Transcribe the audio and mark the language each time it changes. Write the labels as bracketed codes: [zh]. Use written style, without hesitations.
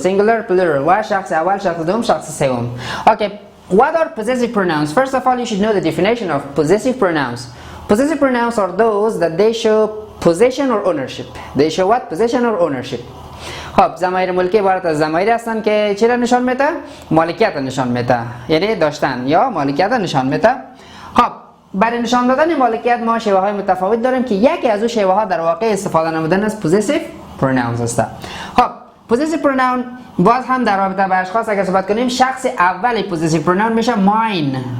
[fa] singular, plural و شخص اول، شخص دوم، شخص سوم. [en] Okay, what are possessive pronouns? First of all, you should know the definition of possessive pronouns. Possessive pronouns are those that they show possession or ownership. They show what? Possession or ownership. [fa] خب ضمایر ملکی عبارت از ضمایری هستند که چی را نشان میده؟ مالکیت را نشان میده، یعنی داشتن یا مالکیت را نشان میده. خب برای نشان دادن مالکیت ما شیوه های متفاوت داریم که یکی از اون شیوه ها در واقع استفاده نمودن از possessive pronouns است. خب possessive pronoun باز هم در رابطه با اشخاص اگر صحبت کنیم، شخص اول possessive pronoun میشه mine.